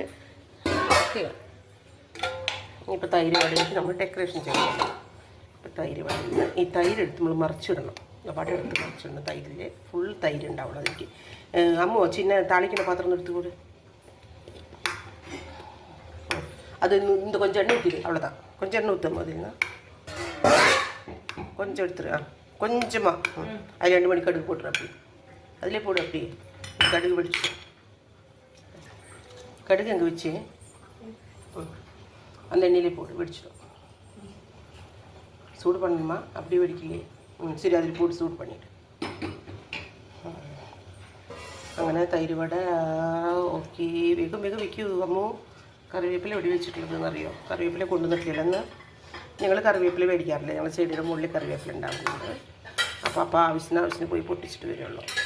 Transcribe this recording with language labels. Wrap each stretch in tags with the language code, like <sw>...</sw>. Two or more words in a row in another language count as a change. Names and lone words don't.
<ml>ഓക്കെ, ഇപ്പോൾ തൈര് വടയിലേക്ക് നമ്മൾ ഡെക്കറേഷൻ ചെയ്യണം. ഇപ്പോൾ തൈര് വടയിൽ ഈ തൈര് എടുത്ത് നമ്മൾ മറിച്ചിടണം. വട എടുത്ത് മറിച്ചിടണം. തൈരിൽ ഫുൾ തൈര് ഉണ്ടാവണം അതിലേക്ക്. അമ്മോ ചിന്ന താളിക്കുന്ന പാത്രം എടുത്ത് കൂടി അത്</ml> <ta>இந்த கொஞ்சம் எண்ணெய் ஊற்றிடு. அவ்வளோதான், கொஞ்சம் எண்ணெய் ஊற்றும். அதில் கொஞ்சம் எடுத்துரு. கொஞ்சமாக அது 2 மணி கடுகு போட்டுரு. அப்படி அதிலே போடு. அப்படி கடுகு வெடிச்சு. கடுகு அங்கே வச்சு அந்த எண்ணெயிலே போடு, வெடிச்சிடும். சூடு பண்ணணுமா? அப்படியே வெடிக்கலையே. சரி, அதில் போட்டு சூடு பண்ணிவிடு.</ta> <ml>അങ്ങനെ തൈര് വട ഓക്കെ. വേഗം വേഗം വയ്ക്കൂ അമ്മോ. കറിവേപ്പില എവിടെ വെച്ചിട്ടുള്ളതെന്ന് അറിയോ? കറിവേപ്പില കൊണ്ടുവന്നിട്ടില്ലെന്ന്. ഞങ്ങൾ കറിവേപ്പില മേടിക്കാറില്ല. ഞങ്ങൾ ചെടിയുടെ മുകളിൽ കറിവേപ്പില ഉണ്ടാകുന്നുണ്ട്. അപ്പോൾ ആവശ്യത്തിന് പോയി പൊട്ടിച്ചിട്ട് വരുള്ളൂ.</ml>